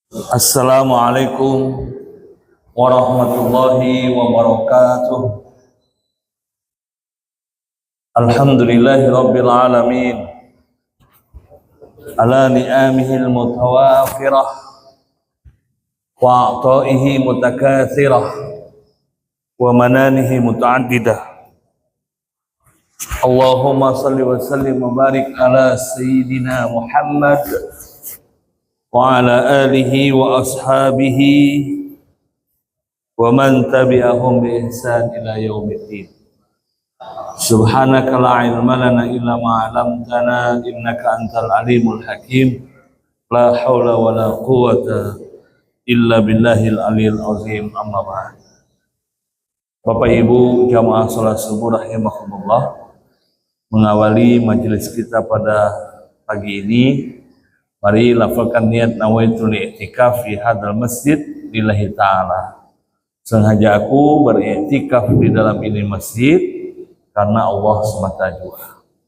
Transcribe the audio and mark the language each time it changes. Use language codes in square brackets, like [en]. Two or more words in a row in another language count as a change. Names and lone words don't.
[ar] السلام عليكم ورحمة الله وبركاته. الحمد لله رب العالمين على نعمه المتوافرة وعطاياه المتكاثرة ومننه المتعددة. اللهم صل وسلم وبارك على سيدنا محمد وعلى آله وأصحابه ومن تبعهم بإحسان إلى يوم الدين. سبحانك لا علم لنا إلا ما علمتنا إنك أنت العليم الحكيم. لا حول ولا قوة إلا بالله العلي العظيم. أما بعد. [id] Bapak Ibu jamaah salat subuh rahimakumullah, mengawali majelis kita pada pagi ini, mari lafalkan niat [ar] نويت الاعتكاف في هذا المسجد لله تعالى. [id] Sengaja aku beriktikaf di dalam ini masjid karena Allah semata jua.